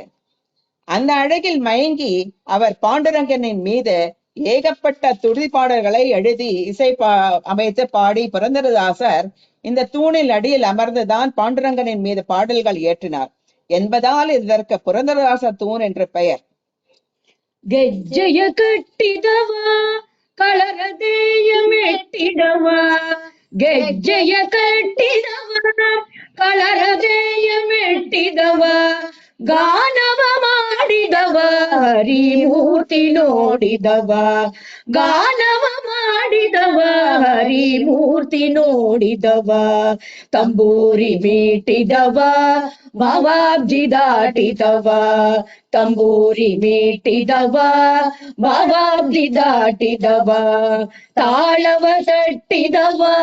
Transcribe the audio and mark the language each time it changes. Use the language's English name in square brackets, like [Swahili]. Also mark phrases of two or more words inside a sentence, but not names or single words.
[Tamil] அந்த அழகில் மயங்கி அவர் பாண்டுரங்கனின் மீது ஏகப்பட்ட துதிப்பாடல்களை எழுதி இசை அமைத்து பாடி புரந்தரதாசர் இந்த தூணில் அடியில் அமர்ந்துதான் பாண்டுரங்கனின் மீது பாடல்கள் இயற்றினார் என்பதால் இதற்கு புரந்தரதாசர் தூண் என்று பெயர். [Kannada] ಗೆಜ್ಜೆಯ ಕಟ್ಟಿದವ ಕಳರದೇಯ ಮೆಟ್ಟಿದವ, ಗೆಜ್ಜೆಯ ಕಟ್ಟಿದವ ಕಳರದೇಯ ಮೆಟ್ಟಿದವ, ಗಾನವ ಮಾಡಿದವ ಹರಿಮೂರ್ತಿ ನೋಡಿದವ, ಗಾನವ ಮಾಡಿದವ ಹರಿಮೂರ್ತಿ ನೋಡಿದವ, ತಂಬೂರಿ ಮೀಟಿದವ ಭವಾಬ್ಜಿ ದಾಟಿದವ, ತಂಬೂರಿ ಮೀಟಿದವ ಭವಾಬ್ಜಿ ದಾಟಿದವ, ತಾಳವ ತಟ್ಟಿದವ